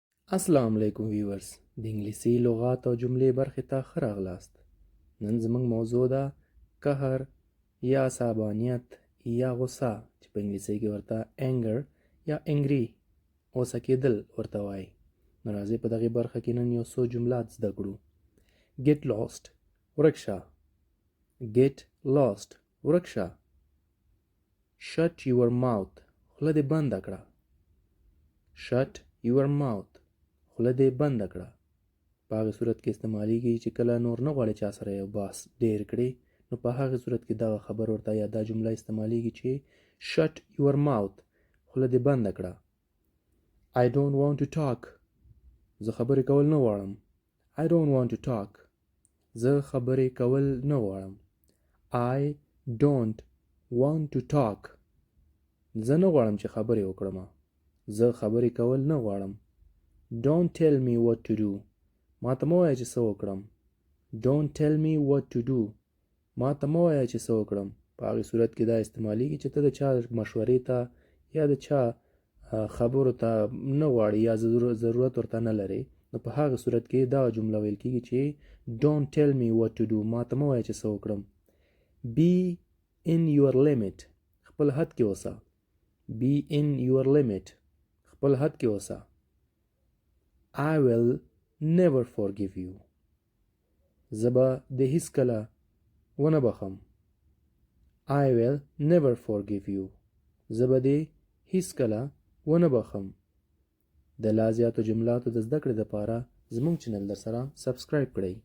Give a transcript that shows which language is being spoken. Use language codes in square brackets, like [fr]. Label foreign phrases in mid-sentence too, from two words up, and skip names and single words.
[ps] السلام علیکم ویورز، د انګلیسي لغات او جملې برخې ته ښه راغلاست. نن زموږ موضوع ده قهر یا عصبانیت یا غصه چې په انګلیسي کې ورته انګر یا انګري اوسه کېدل ورته وایي. نو راځئ په دغې برخه کې نن یو څو جملات زده کړو. [en] get lost [ps] ورک شه. [en] get lost [ps] ورک شه. [en] shut your mouth [ps] خوله دې بنده کړه. [en] shut your mouth [ps] خوله دې بنده کړه. په هغې صورت کې استعمالیږي چې کله نور نه غواړې چا سره یو بحث ډېر کړې، نو په هغې صورت کې دغه خبر ورته یا دا جمله استعمالیږي چې [en] shut your mouth [ps] خوله دې بنده کړه. [en] I don't want to talk [ps] زه خبرې کول نه غواړم. [en] I don't want to talk [ps] زه خبرې کول نه غواړم. [en] I don't want to talk [ps] زه نه غواړم چې خبرې وکړم. زه خبرې کول نه غواړم. [en] Don't tell me what to do [ps] ما ته مه وایه چې څه وکړم. [en] Don't tell me what to do [ps] ما ته مه وایه چې څه وکړم. په هغې صورت کې دا استعمالیږي چې ته د چا مشورې ته یا د چا خبرو ته نه غواړې یا ضرورت ورته نه لرې، نو په هغې صورت کې دا جمله ویل کېږي چې [en] Don't tell me what to do [ps] ما ته مه وایه چې څه وکړم. [en] Be in your limit [ps] خپل حد کې اوسه. [en] Be in your limit [ps] خپل حد کې اوسه. [en] I will never forgive you [ps] زه به دې هیڅکله ونه بخښم. [en] I will never forgive you [ps] زه به دې هیڅکله ونه بخښم. د لا زیاتو جملاتو د زده کړې دپاره زموږ چینل در سره سبسکرایب کړئ.